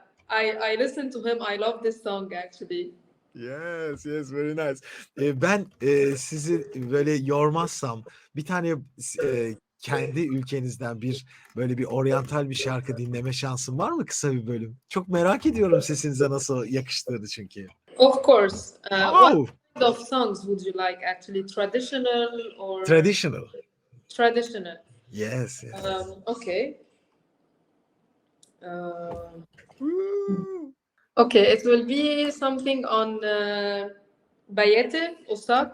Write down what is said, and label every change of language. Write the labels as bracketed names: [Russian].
[English] I listen to him. I love this song actually. Yes, yes, very nice. [Turkish] Ben, sizi böyle yormazsam bir tane kendi ülkenizden böyle bir oryantal bir şarkı dinleme şansım var mı kısa bir bölüm? Çok merak ediyorum sesinize nasıl yakıştığını çünkü. [English] Of course. What Oh! kind of songs would you like actually? Traditional or Traditional. traditional? Yes, yes. Okay. Um, Woo! okay, it will be something on Bayete, Osak,